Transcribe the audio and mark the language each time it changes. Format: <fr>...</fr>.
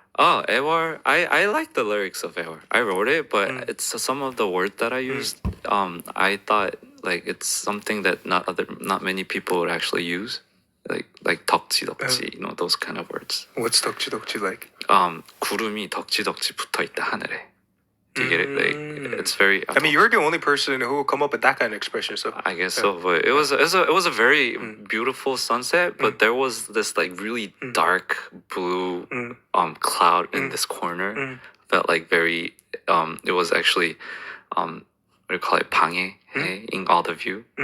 <en>Oh, Awar. I like the lyrics of Awar. I wrote it, but it's some of the words that I used. I thought like it's something that not many people would actually use, like 덕지덕지, you know, those kind of words. What's 덕지덕지 like?</en> <ko>구름이 덕지덕지 붙어 있다 하늘에.</ko> <en>Do you get it? Like it's very. I mean, you're the only person who will come up with that kind of expression. So I guess so, but it was a very beautiful sunset. But there was this like really dark blue cloud in this corner. Felt like very it was actually what do you call it, 방해 in all the view,</en>